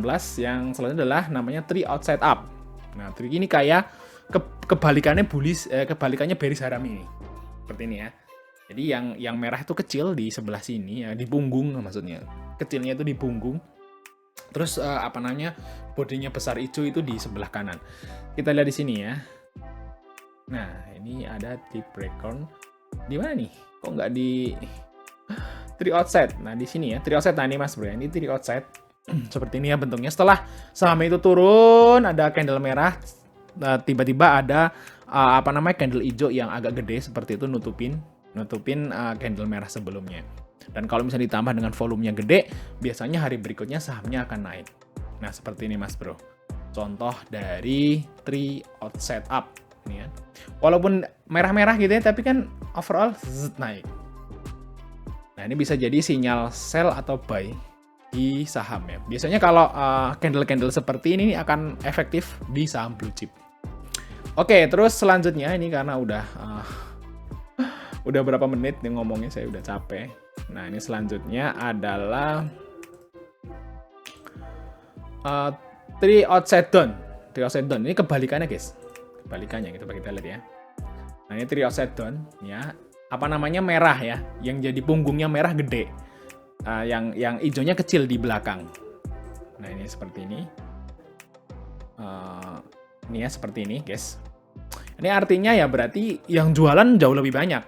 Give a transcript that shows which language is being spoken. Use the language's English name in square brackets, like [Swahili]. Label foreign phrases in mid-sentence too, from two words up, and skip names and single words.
[Indonesian] Yang selanjutnya adalah namanya [English] three outside up. [Indonesian] Nah, three ini kayak kebalikannya kebalikannya [English] bearish harami [Indonesian] ini. Seperti ini ya. Jadi yang merah itu kecil di sebelah sini ya, di punggung maksudnya. Kecilnya itu di punggung. Terus bodinya besar hijau itu di sebelah kanan. Kita lihat di sini ya. Nah, ini ada [English] three black crown. [Indonesian] Di mana nih? Kok nggak di [English] three outside? [Indonesian] Nah, di sini ya, [English] three outside. [Indonesian] Nah, ini Mas Bro, ini [English] three outside. [Indonesian] Seperti ini ya bentuknya. Setelah saham itu turun, ada candle merah. Tiba-tiba ada candle hijau yang agak gede seperti itu nutupin candle merah sebelumnya. Dan kalau misalnya ditambah dengan volumenya gede, biasanya hari berikutnya sahamnya akan naik. Nah, seperti ini Mas Bro. Contoh dari [English] three outside up. [Indonesian] Ini ya. Walaupun merah-merah gitu ya, tapi kan overall naik. Nah, ini bisa jadi sinyal sell atau buy di saham ya. Biasanya kalau candle-candle seperti ini akan efektif di saham [English] blue chip. [Indonesian] Oke, terus selanjutnya ini karena udah berapa menit nih ngomongnya, saya udah capek. Nah, ini selanjutnya adalah [English] three outside down. Three outside down [Indonesian] ini kebalikannya, guys. Kebalikannya gitu, kita lihat ya. Nah, ini three outside down ya. Merah ya. Yang jadi punggungnya merah gede. Yang hijaunya kecil di belakang. Nah, ini seperti ini. Ini ya seperti ini, guys. Ini artinya ya berarti yang jualan jauh lebih banyak.